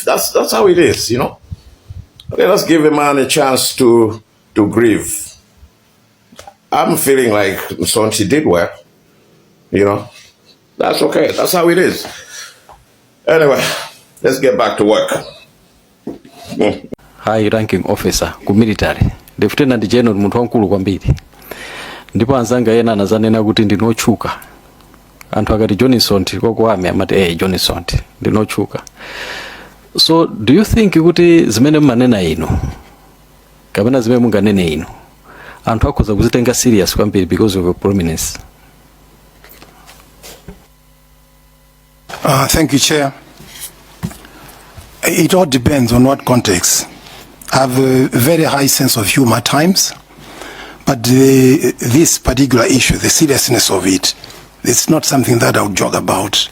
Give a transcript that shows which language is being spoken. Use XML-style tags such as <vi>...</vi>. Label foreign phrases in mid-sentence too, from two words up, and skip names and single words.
<en>That's how it is, Let us give a man a chance to grieve. I'm feeling like Nsonthi did well, That's okay. That's how it is. Anyway, let's get back to work. High ranking officer ku military, Lieutenant General</en> <ny>munthu wankulu kwambiri. Ndipo anzanga yena anazanena kuti ndinochuka. Anthu akati Nsonthi kokwame amati Nsonthi ndinochuka.</ny> <en>So do you think</en> <ny>kuti zimene mmanena ino kapena zimene munganene ino anthu akhoza kuzitenga serious kwambiri</ny> <en>because of your prominence? Thank you, Chair. It all depends on what context. I have a very high sense of humor at times, but this particular issue, the seriousness of it, it's not something that I would joke about.</en>